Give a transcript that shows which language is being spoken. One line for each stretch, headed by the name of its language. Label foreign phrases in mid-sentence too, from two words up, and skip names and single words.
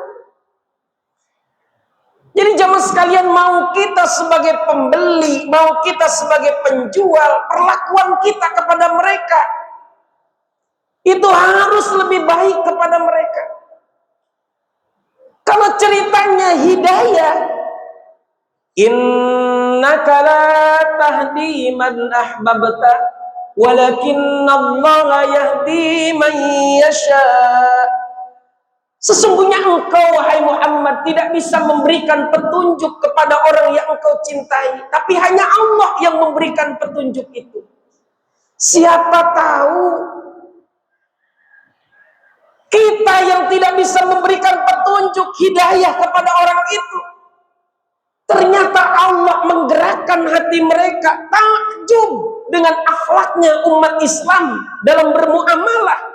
Indonesian: Jadi jamaah sekalian, mau kita sebagai pembeli, mau kita sebagai penjual, perlakuan kita kepada mereka itu harus lebih baik kepada mereka. Kalau ceritanya hidayah,
Arabic: إنك لا تهدي من أحببت ولكن الله يهدي من يشاء.
Indonesian: Sesungguhnya engkau wahai Muhammad tidak bisa memberikan petunjuk kepada orang yang engkau cintai, tapi hanya Allah yang memberikan petunjuk itu. Siapa tahu kita yang tidak bisa memberikan petunjuk hidayah kepada orang itu, ternyata Allah menggerakkan hati mereka, takjub dengan akhlaknya umat Islam dalam bermuamalah.